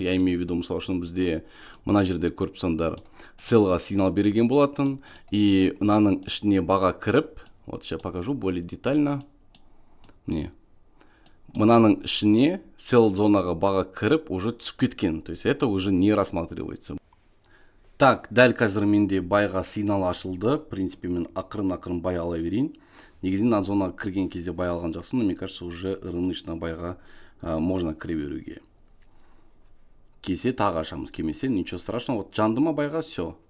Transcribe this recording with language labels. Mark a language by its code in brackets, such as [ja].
[ru] Я имею в виду, [kk] мысалы үшін бізде мына жерде көріп тұрсаңдар селға сигнал берілген болатын, и мынаның ішіне баға кіріп, [ru] вот сейчас покажу более детально. [kk] Міне. Мынаның ішіне сел зонаға баға кіріп [ru] уже [kk] түсіп кеткен. [ru] То есть это уже не рассматривается. Так, [kk] дәл қазір менде байға сигнал ашылды. [ru] В принципе, [kk] мен ақырын бай ала берейін. Негізінен мына зонаға кірген кезде бай алған жақсы, [ru] но мне кажется, [kk] уже рыночный байға [ru] можно [kk] кіре беруге. Келсе тағы ашамыз, келмесе [ru] ничего страшного. Вот [kk] жанды ма байға, [ru] все.